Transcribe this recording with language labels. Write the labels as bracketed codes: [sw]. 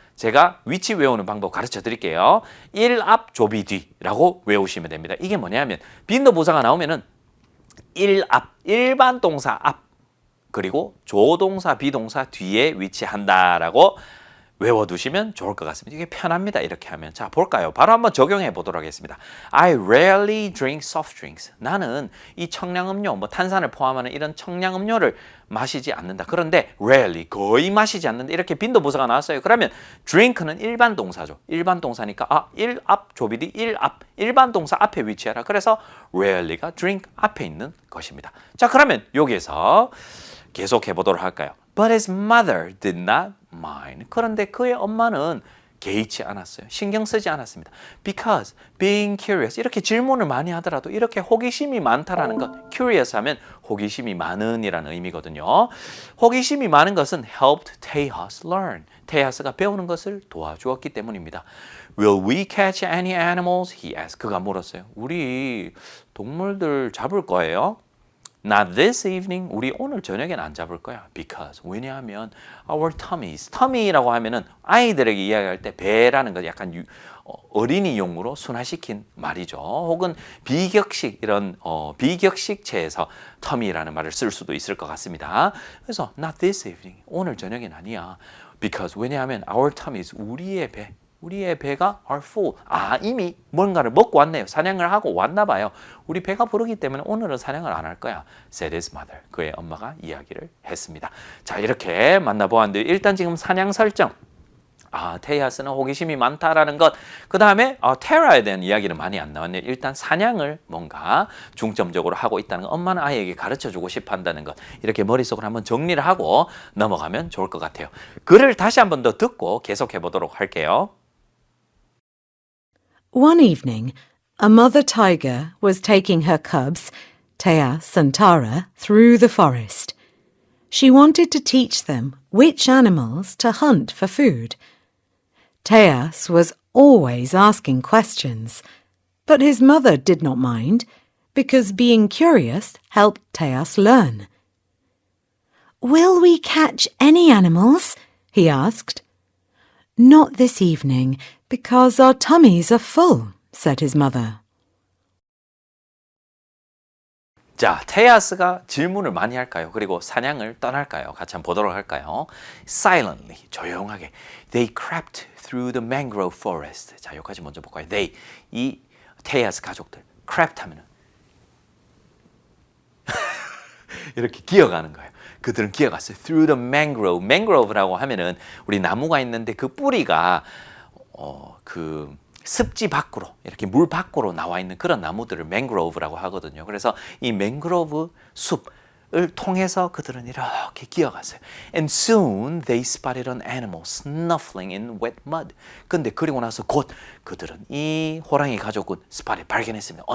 [ko] 제가 위치 외우는 방법 가르쳐 드릴게요. 1 앞 조비 뒤라고 외우시면 됩니다. 이게 뭐냐면 빈도 부사가 나오면은 1 앞, 일반 동사 앞, 그리고 조동사, 비동사 뒤에 위치한다라고 외워두시면 좋을 것 같습니다. 이게 편합니다. 이렇게 하면. 자, 볼까요? 바로 한번 적용해 보도록 하겠습니다. [en] I rarely drink soft drinks. [ko] 나는 이 청량음료, 뭐 탄산을 포함하는 이런 청량음료를 마시지 않는다. 그런데 rarely, 거의 마시지 않는다. 이렇게 빈도부사가 나왔어요. 그러면 drink는 일반 동사죠. 일반 동사니까 1 앞 조비디 1 앞, 일반 동사 앞에 위치하라. 그래서 rarely가 drink 앞에 있는 것입니다. 자, 그러면 여기에서 계속 해보도록 할까요? [en] But his mother did not mind. [ko] 그런데 그의 엄마는 개의치 않았어요. 신경 쓰지 않았습니다. [en] Because being curious. [ko] 이렇게 질문을 많이 하더라도 이렇게 호기심이 많다라는 것. Curious 하면 호기심이 많은이라는 의미거든요. 호기심이 많은 것은 [en] helped Tejas learn. [ko] 테야스가 배우는 것을 도와주었기 때문입니다. [en] Will we catch any animals? He asked. [ko] 그가 물었어요. 우리 동물들 잡을 거예요? [en] Not this evening. [ko] 우리 오늘 저녁엔 안 잡을 거야. [en] Because. [ko] 왜냐하면 [en] our tummies. [ko] tummy라고 하면은 아이들에게 이야기할 때 배라는 거 약간 어린이용으로 순화시킨 말이죠. 혹은 비격식 이런 비격식체에서 tummy라는 말을 쓸 수도 있을 것 같습니다. 그래서 [en] not this evening. [ko] 오늘 저녁엔 아니야. [en] Because. [ko] 왜냐하면 [en] our tummies. [ko] 우리의 배가 [en] are full. [ko] 이미 뭔가를 먹고 왔네요. 사냥을 하고 왔나 봐요. 우리 배가 부르기 때문에 오늘은 사냥을 안 할 거야. [en] said his mother. [ko] 그의 엄마가 이야기를 했습니다. 자, 이렇게 만나보았는데 일단 지금 사냥 설정. 테야스는 호기심이 많다라는 것. 그 다음에 테라에 대한 이야기는 많이 안 나왔네요. 일단 사냥을 뭔가 중점적으로 하고 있다는 것. 엄마는 아이에게 가르쳐주고 싶어 한다는 것. 이렇게 머릿속으로 한번 정리를 하고 넘어가면 좋을 것 같아요. 글을 다시 한번 더 듣고 계속해 보도록 할게요. [en] One evening, a mother tiger was taking her cubs, Tejas and Tara, through the forest. She wanted to teach them which animals to hunt for food. Tejas was always asking questions, but his mother did not mind, because being curious helped Tejas learn. Will we catch any animals? He asked. Not this evening, because our tummies are full, said his mother. [ko] 자, 테야스가 질문을 많이 할까요? 그리고 사냥을 떠날까요? 같이 한번 보도록 할까요? [en] Silently, [ko] 조용하게. [en] They crept through the mangrove forest. [ko] 자, 여기까지 먼저 볼까요? They, 이 테야스 가족들. crept 하면은 이렇게 기어가는 거예요. 그들은 기어갔어요. [en] Through the mangrove. [ko] mangrove라고 하면은 우리 나무가 있는데 그 뿌리가 그 습지 밖으로 이렇게 물 밖으로 나와 있는 그런 나무들을 mangrove라고 하거든요. 그래서 이 mangrove 숲을 통해서 그들은 이렇게 기어갔어요. [en] And soon they spotted an animal snuffling in wet mud. [ko] 근데 그리고 나서 곧 그들은 이 호랑이 가족은 spotted 발견했습니다.